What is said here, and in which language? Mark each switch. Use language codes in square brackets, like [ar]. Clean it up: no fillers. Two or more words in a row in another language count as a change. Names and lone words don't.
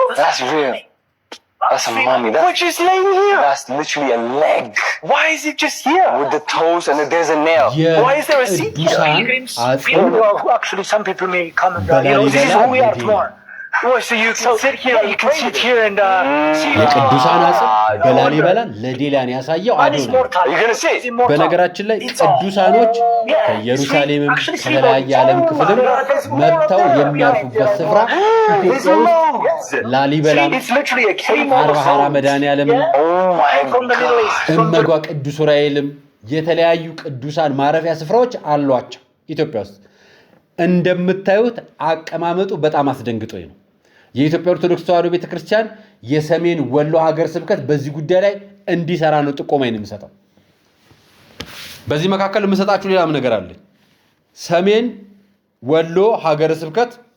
[en] that's real. That's a mummy. We're just laying here. That's literally a leg Why is it just here? with the toes and there's a nail. Why is there a seat here? Actually, some people may comment that, this is who we are tomorrow. Oh, so you can sit here. You can sit here and see [am] የቅዱሳን አጽም በላሊበላን ለዴላን ያሳየው አዶናይ ነው። [en] You're going to see? [am] በነገራችን ላይ ቅዱሳኖች ከኢየሩሳሌምም ከተለያየ ዓለም ክፍልም መጥተው የሚያርፉበት ስፍራ ኢትዮጵያ ውስጥ ላሊበላም [en] It's literally a cave. [am] አርባሃራ መድኃኔዓለምም [en] Oh my God. [am] እመጓ ቅዱስ ዑራኤልም የተለያዩ ቅዱሳን ማረፊያ ስፍራዎች አሏቸው ኢትዮጵያ ውስጥ። እንደምታዩት አቀማመጡ በጣም አስደንግጦኝ ነው። የኢትዮጵያ ኦርቶዶክስ ተዋሕዶ ቤተክርስቲያን የሰሜን ወሎ ሀገር ስብከት በዚህ ጉዳይ ላይ እንዲሰራ ነው ጥቆማዬን የምሰጠው። በዚህ መካከል የምሰጣችሁ ሌላም ነገር አለ። ሰሜን ወሎ ሀገር ስብከት